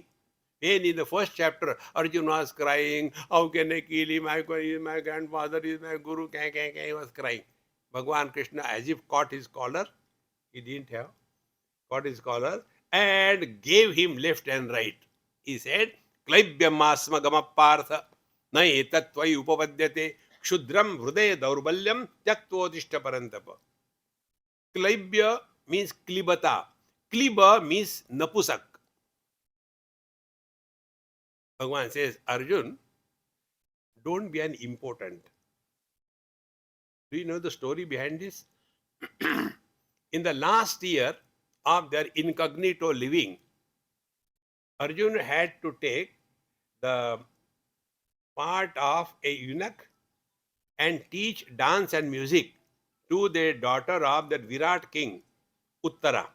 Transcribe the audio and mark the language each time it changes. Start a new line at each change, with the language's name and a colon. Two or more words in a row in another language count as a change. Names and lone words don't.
English: When in the first chapter, Arjun was crying, how can I kill him? My grandfather is my guru. He was crying. Bhagwan Krishna, as if caught his collar, he didn't have, caught his collar, and gave him left and right. He said,
Sanskrit: Klaibhyamasma gamapartha na etatvai upapadyate kshudram hruday daurbalyam tyaktvodishta parantapa.
English: Klaibhya means klibata. Kliba means napusak. Bhagwan says, Arjun, don't be an impotent. Do you know the story behind this? In the last year of their incognito living, Arjun had to take the part of a eunuch and teach dance and music to the daughter of that Virat king, Uttara.